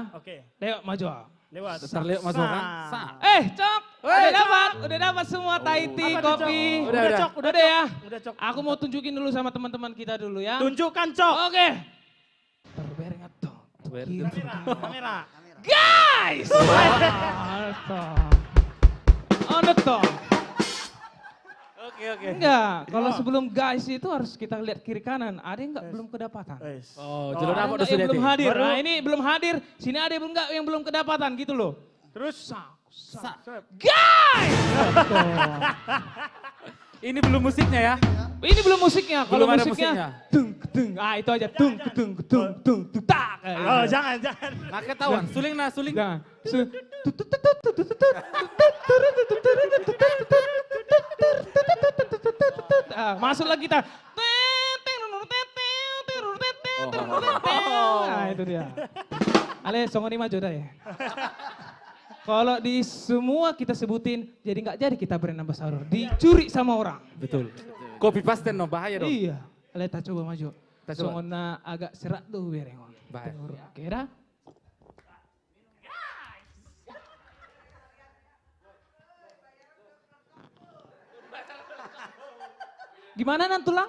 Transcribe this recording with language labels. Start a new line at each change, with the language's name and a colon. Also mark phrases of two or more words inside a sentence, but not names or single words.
Indonesian: Oke. Leo maju. Lewat. Bentar Leo masuk kan? Cok, udah dapat semua
English: Thai tea,
Indonesian: Apa tuh, Cok? kopi. Udah, Cok, Udah ya. Udah, Cok. Aku mau tunjukin dulu sama teman-teman kita dulu ya. Tunjukkan, Cok. Oke. Terberingat tuh. Kamera.
English: Guys! On the top.
Indonesian: Oke. Enggak, kalau sebelum guys itu harus kita lihat kiri kanan. Ada yang belum kedapatan? Oh, Ada jalur apa nggak yang belum hadir? Nah ini belum hadir, sini ada yang belum kedapatan gitu loh. Terus Guys! Ini belum musiknya ya? Ini belum musiknya. Kalau Belum ada musiknya, musiknya. tung, itu aja, tung, tak. Oh, jangan. Nggak ketahuan, suling. Jangan. Masuk lagi kita. Nah itu dia.
Batak Toba: Ale, songoni
Indonesian: maju dah ya. Kalau di semua kita sebutin, jadi nggak jadi kita
English: brand ambassador.
Indonesian: Dicuri sama orang. Betul.
English: Copy paste
Indonesian: no bahaya dong. Iya. Ale, tak coba maju. Tak coba. Songona agak serat tuh biar yang Bahaya. Oke dah. Gimana Nantulang?